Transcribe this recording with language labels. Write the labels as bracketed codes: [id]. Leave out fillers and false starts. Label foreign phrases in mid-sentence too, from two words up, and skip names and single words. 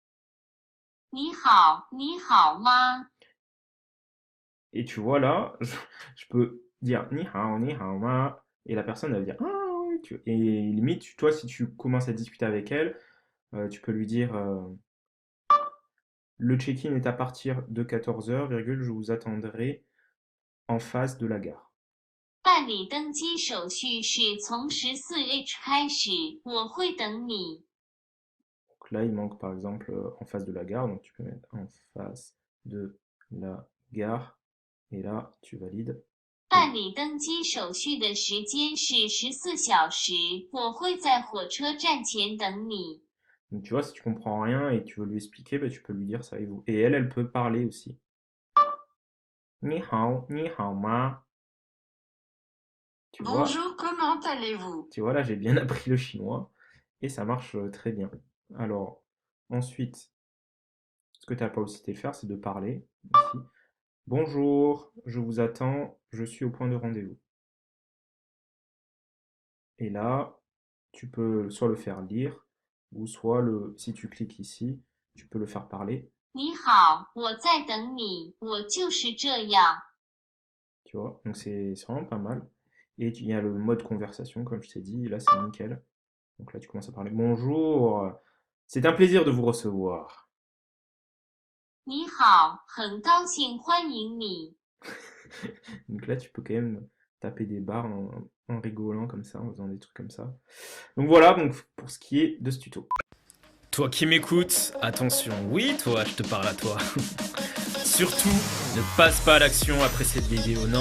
[fr] Et tu vois là, je peux dire [zh] 你好吗, [fr] et la personne elle va dire ah oui, et limite, toi, si tu commences à discuter avec elle, tu peux lui dire le check-in est à partir de 14h, je vous attendrai en face de la gare. [zh] 办理登机手续是从14H 开始，我会等你。 [fr] Donc là, il manque par exemple en face de la gare, donc tu peux mettre en face de la gare, et là, tu valides. [zh] 办理登机手续的时间是14小时，我会在火车站前等你。 [fr] Donc tu vois, si tu comprends rien et que tu veux lui expliquer, tu peux lui dire ça et vous. Et elle peut parler aussi. [zh] 你好吗. [fr] Tu vois, Bonjour, comment allez-vous? tu vois, là, j'ai bien appris le chinois et ça marche très bien. Alors, ensuite, ce que tu n'as pas aussi été faire, c'est de parler ici. Bonjour, je vous attends, je suis au point de rendez-vous. Et là, tu peux soit le faire lire, ou soit si tu cliques ici, tu peux le faire parler, [zh] 你好，我在等你，我就是这样。 [fr] tu vois. Donc c'est vraiment pas mal. Et il y a le mode conversation, comme je t'ai dit, là c'est nickel. Donc là tu commences à parler. Bonjour, c'est un plaisir de vous recevoir. [zh] 你好，很高兴欢迎你。 [fr] Donc là tu peux quand même taper des barres en rigolant comme ça, en faisant des trucs comme ça. Donc voilà, donc pour ce qui est de ce tuto. Toi qui m'écoutes, attention, oui toi, je te parle à toi. Surtout, ne passe pas à l'action après cette vidéo, non.